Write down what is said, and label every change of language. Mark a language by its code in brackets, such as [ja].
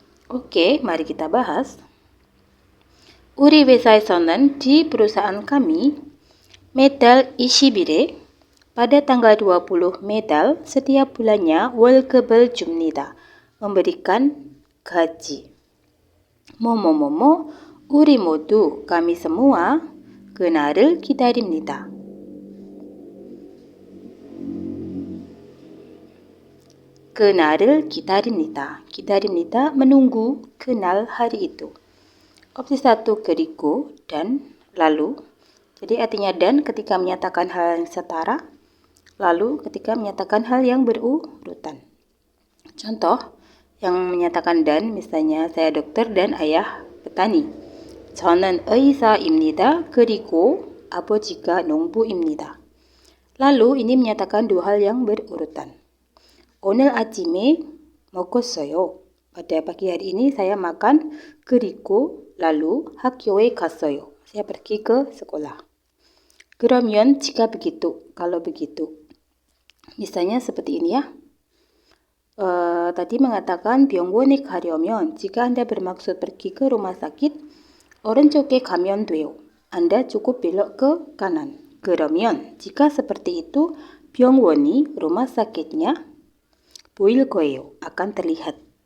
[id] Oke, mari kita bahas. [ko] 우리 회사에서는 [id] di perusahaan kami [ko] 매달 20일에 [id] pada tanggal 20 매달 setiap bulannya [ko] 월급을 줍니다. [id] memberikan gaji. [ko] 뭐뭐뭐뭐 우리 모두 [id] kami semua [ko] 그날을 기다립니다. 그날을 기다립니다. [id] 기다립니다 menunggu 그날 hari itu. Opsi 1 그리고 dan lalu. Jadi artinya dan ketika menyatakan hal yang setara, lalu ketika menyatakan hal yang berurutan. Contoh yang menyatakan dan, misalnya saya dokter dan ayah petani. [ko] 저는 의사입니다. 그리고 아버지가 농부입니다. [id] Lalu ini menyatakan dua hal yang berurutan. [ko] 오늘 아침에 먹었어요. [id] Pada pagi hari ini saya makan. [ko] 그리고 [id] lalu [ko] 학교에 갔어요. [id] Saya pergi ke sekolah. 그러면 jika begitu, kalau begitu. Misalnya seperti ini ya. Tadi mengatakan [ko] 병원에 가려면 [id] jika Anda bermaksud pergi ke rumah sakit, [ko] 오른쪽에 가면 돼요. [id] Anda cukup belok ke kanan. 그러면 jika seperti itu, 병원이 rumah sakitnya [ko] 보일 거예요. [id] akan terlihat.